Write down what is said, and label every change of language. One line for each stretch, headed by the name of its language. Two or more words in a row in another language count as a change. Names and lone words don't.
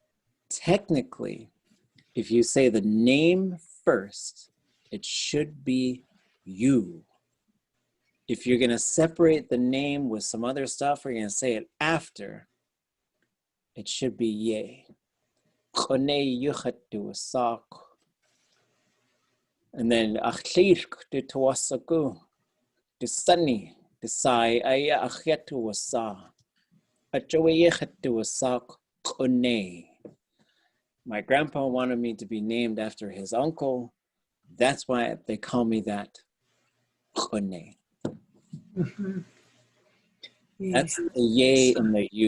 English: Technically, if you say the name first, it should be you. If you're going to separate the name with some other stuff, or you're going to say it after, it should be ye. And then achirk de tawasaku, de sunny, de sai aya achetu wasa. My grandpa wanted me to be named after his uncle. That's why they call me that. Mhm. That's the yay and the you.